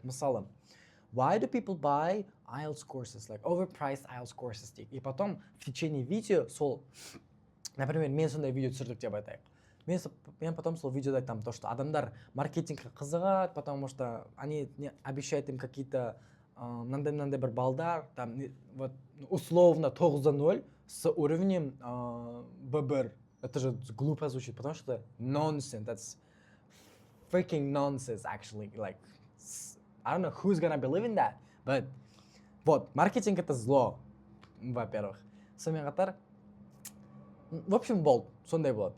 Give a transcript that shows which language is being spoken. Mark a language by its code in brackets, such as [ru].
[kk] Мысалы, [en] why do people buy IELTS courses, like overpriced IELTS courses дейік. [ru] И потом в течение видео [en] сол, [ru] например, [kk] мен сондай видео түсірдік деп айтайық. [ru] Мен потом [kk] сол видеода айтам, [ru] то, что [kk] адамдар маркетингке қызығады, [ru] потому что они обещают им какие-то [kk] мынандай бір балдар, [ru] там, вот, условно 9/0 с уровнем B1. Это же глупо звучит, потому что [en] nonsense, that's freaking nonsense actually, like, I don't know who's gonna believe in that, but, [ru] вот, маркетинг это зло, во-первых. [kk] Сонымен қатар, [ru] в общем, [kk] болды, сондай болады.